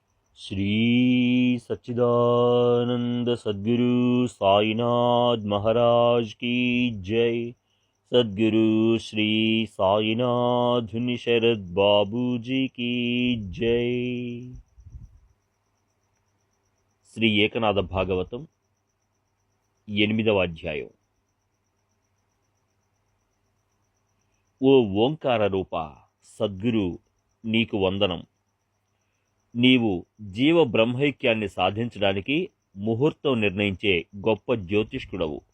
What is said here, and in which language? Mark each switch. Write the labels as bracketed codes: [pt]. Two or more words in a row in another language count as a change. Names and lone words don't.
[hi] श्री सच्चिदानंद सद्गुरु साईनाथ महाराज की जय। सद्गुरु श्री साईनाथ शरद बाबू जी की जय। [te] శ్రీ ఏకనాథ భాగవతం 8వ అధ్యాయం. ఓ ఓంకార రూప సద్గురు, నీకు వందనం. నీవు జీవ బ్రహ్మైక్యాన్ని సాధించడానికి ముహూర్తం నిర్ణయించే గొప్ప జ్యోతిష్కుడవు.